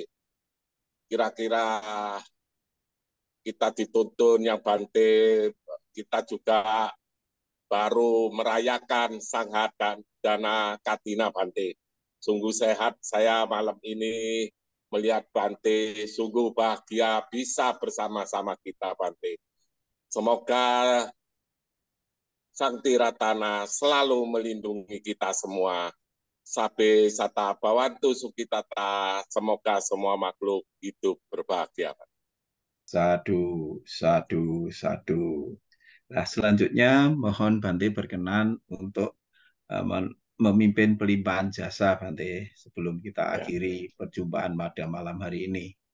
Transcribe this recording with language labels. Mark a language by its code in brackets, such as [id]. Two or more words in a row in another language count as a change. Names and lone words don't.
[id] Kira-kira kita dituntun yang Bante, kita juga baru merayakan Sangha Dana Katina, Bante. Sungguh sehat saya malam ini melihat Bante, sungguh bahagia bisa bersama-sama kita, Bante. Semoga Sang Tiratana selalu melindungi kita semua. [pi] Sabe sata bawantu sukitata, [id] semoga semua makhluk hidup berbahagia. [pi] Sadu, sadu, sadu. [id] Nah, selanjutnya mohon Bante berkenan untuk memimpin pelimpahan jasa, Bante, sebelum kita akhiri perjumpaan pada malam hari ini.